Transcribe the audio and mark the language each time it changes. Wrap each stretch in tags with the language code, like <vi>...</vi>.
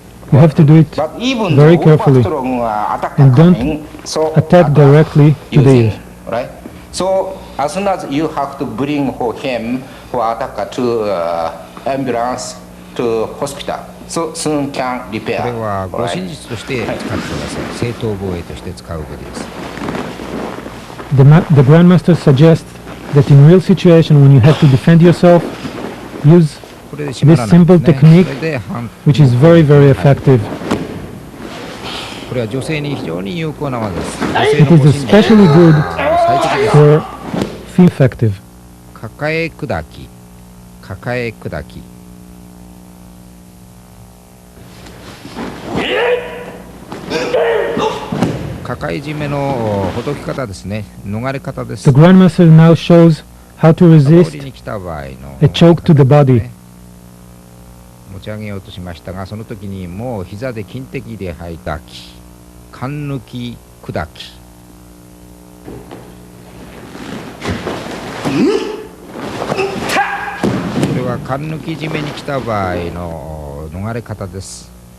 <en>You have to do it very carefully and don't attack directly to the ears. Right? So as soon as you have to bring for him for attacker to ambulance to hospital, so soon can repair.</en> <ja>これは護身術として使ってください。正当防衛として使うべきです。</ja> <en>The Grandmaster suggests that in real situation when you have to defend yourself, use this simple technique which is very, very effective.</en> <ja>これは女性に非常に有効な技です。</ja> <en>It is especially good for effective.</en> <ja>抱え砕き、抱え砕き。抱え締めのほどき方ですね。逃れ方です。</ja> <en>The Grandmaster now shows how to resist a choke to the body.</en> <ja>持ち上げようとしましたが、その時にもう膝で金的で吐いたき、勘抜き砕き。これは勘抜き締めに来た場合の逃れ方です。</ja>